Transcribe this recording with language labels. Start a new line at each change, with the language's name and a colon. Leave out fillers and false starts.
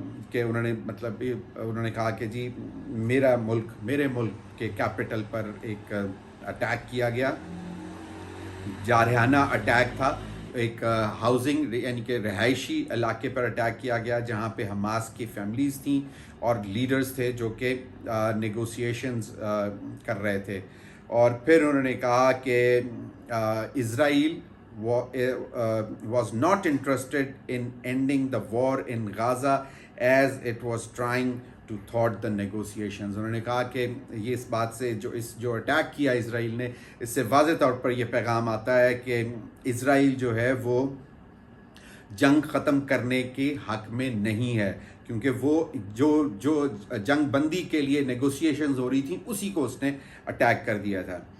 Urdu: کہ انہوں نے مطلب انہوں نے کہا کہ جی میرے ملک کے کیپٹل پر ایک اٹیک کیا گیا، جارحانہ اٹیک تھا، ایک ہاؤسنگ یعنی کہ رہائشی علاقے پر اٹیک کیا گیا جہاں پہ حماس کی فیملیز تھیں اور لیڈرز تھے جو کہ نیگوسیشنز کر رہے تھے. اور پھر انہوں نے کہا کہ اسرائیل
English: was not interested in ending the war in Gaza as it was trying to thwart the negotiations.
Urdu: انہوں نے کہا کہ یہ اس بات سے جو اٹیک کیا اسرائیل نے، اس سے واضح طور پر یہ پیغام آتا ہے کہ اسرائیل جو ہے وہ جنگ ختم کرنے کے حق میں نہیں ہے، کیونکہ وہ جو جنگ بندی کے لیے نیگوسیشنز ہو رہی تھیں اسی کو اس نے اٹیک کر دیا تھا.